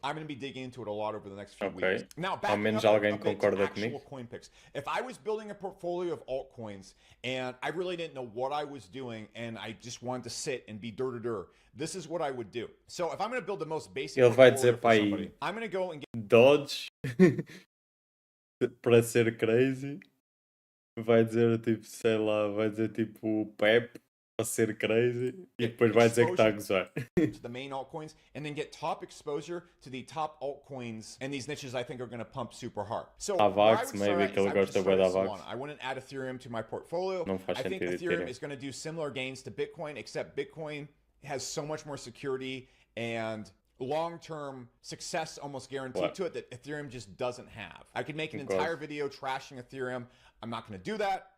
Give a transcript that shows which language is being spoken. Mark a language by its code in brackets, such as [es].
[en] I'm going to be digging into it a lot over the next few weeks. Now, back to actual coin picks. If I was building a portfolio of altcoins and I really didn't know what I was doing and I just wanted to sit and be this is what I would do. So if I'm going to build the most basic portfolio for somebody, I'm going to go and get [pt] Dodge para ser crazy. Vai dizer tipo, sei lá, vai dizer tipo Pep para ser crazy e depois vai dizer que está a gozar. [en] To the main altcoins and then get top exposure to the top altcoins, and these niches I think are going to pump super hard. So [pt] Avax, maybe que ele gosta bem da Avax. [en] I wouldn't add Ethereum to my portfolio. I think Ethereum is going to do similar gains to Bitcoin, except Bitcoin has so much more security and long-term success almost guaranteed to it that Ethereum just doesn't have. I could make an entire video trashing Ethereum. I'm not going to do that.